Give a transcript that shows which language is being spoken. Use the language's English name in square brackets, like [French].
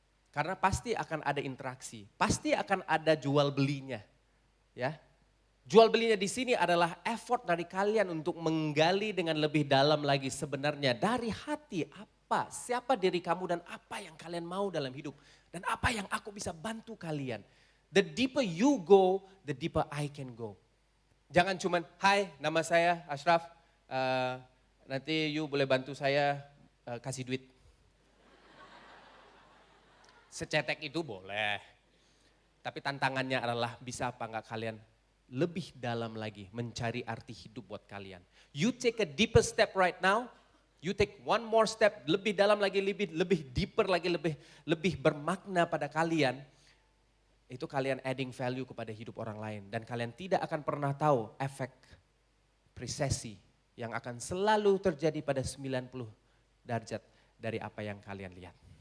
[Indonesian] Karena pasti akan ada interaksi, pasti akan ada jual belinya. Ya. Jual belinya di sini adalah effort dari kalian untuk menggali dengan lebih dalam lagi sebenarnya dari hati apa, siapa diri kamu dan apa yang kalian mau dalam hidup. Dan apa yang aku bisa bantu kalian. [English] The deeper you go, the deeper I can go. [Indonesian] Jangan cuman, hai nama saya Ashraf, nanti you boleh bantu saya kasih duit. Secetek itu boleh. Tapi tantangannya adalah bisa apa enggak kalian lebih dalam lagi mencari arti hidup buat kalian. [English] You take a deeper step right now. You take one more step, [Indonesian] lebih dalam lagi, lebih deeper lagi, lebih bermakna pada kalian. Itu kalian [English] adding value [Indonesian] kepada hidup orang lain. Dan kalian tidak akan pernah tahu efek resesi yang akan selalu terjadi pada 90 derajat dari apa yang kalian lihat.